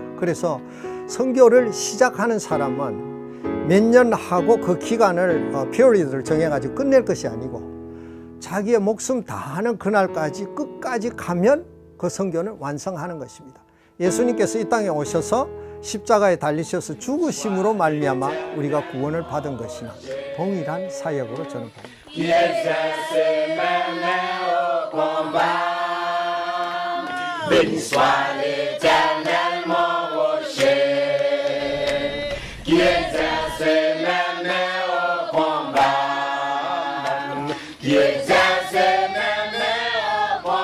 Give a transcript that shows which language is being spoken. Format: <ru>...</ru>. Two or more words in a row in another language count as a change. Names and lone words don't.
<ko>그래서 선교를 시작하는 사람은 몇 년 하고 그 기간을 피어리드를 정해가지고 끝낼 것이 아니고 자기의 목숨 다하는 그날까지 끝까지 가면 그 선교는 완성하는 것입니다. 예수님께서 이 땅에 오셔서 십자가에 달리셔서 죽으심으로 말미암아 우리가 구원을 받은 것이나 동일한 사역으로 저는 봅니다.</ko> <fr>Béni soit l'Éternel mon rocher, qui exerce mes mains au combat, qui exerce mes mains au</fr>